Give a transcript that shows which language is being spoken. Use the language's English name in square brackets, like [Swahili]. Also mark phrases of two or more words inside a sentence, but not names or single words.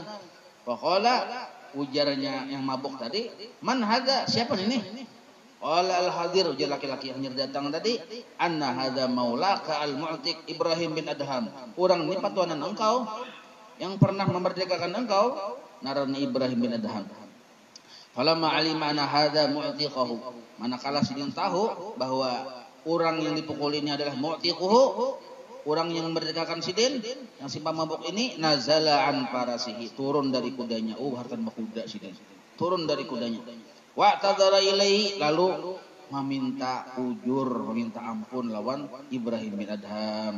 [Banjar] Faqala, ujarnya yang mabuk tadi, [Arabic] من هذا, [Banjar] siapa ini? [Arabic] قال الحاضر, [Banjar] ujar laki-laki yang datang tadi, [Arabic] إن هذا مولاك المعتق إبراهيم بن أدهم. [Banjar] Orang ini patuanan engkau yang pernah memerdekakan engkau, narani Ibrahim bin Adham. [Arabic] فلما علم أن هذا معتقه, [Banjar] manakala Sidin tahu bahwa orang yang dipukul ini adalah mu'tiquhu, orang yang memerdekakan Sidin, yang si pemabuk ini, [Arabic] نزل عن فرسه, [Banjar] turun dari kudanya. Hartan berkuda Sidin. Turun dari kudanya. [Arabic] واعتذر إليه, [Banjar] lalu meminta ujur, meminta ampun lawan Ibrahim bin Adham.